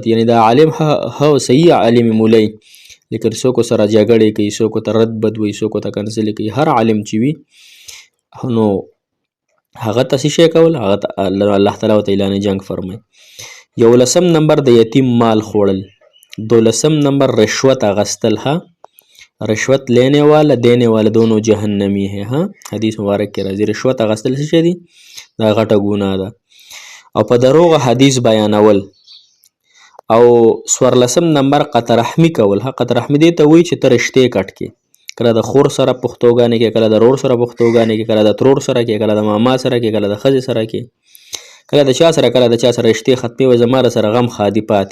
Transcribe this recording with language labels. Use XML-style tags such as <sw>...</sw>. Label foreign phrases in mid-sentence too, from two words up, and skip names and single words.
<ps>یعنی دا عالم هو صحیح عالم مولی، لیکن څوک سره جګړې کوي، څوک ته رد بد وایي، څوک ته کنځلې کوي. هر عالم چې وي نو هغه ته څه شی کول، هغه ته الله تعالی ورته اعلان جنګ فرمایي. یولسم نمبر د یتیم مال خوړل. دولسم نمبر رشوت اغستل.</ps> <ur>ها رشوت لینے والا دینے والا دونوں جہنمی ہے.</ur> <ps>ها حدیث مبارک کې راځي رشوت اغستل څه شی دی؟ دا غټه ګناه ده. او په دروغه حدیث بیانول. او څوارلسم نمبر قطع رحمي کول. ها قطع رحمي دې ته وایي چې ته رشتې کټ کې، کله د خور سره پښتوګانې کې، کله د رور سره پښتوګانې کې، کله د ترور سره کې، کله د ماما سره کې، کله د ښځې سره کې، کله د چا سره، کله د چا سره رشتې ختمې وي، زما سره غم خادي پاتې.</ps>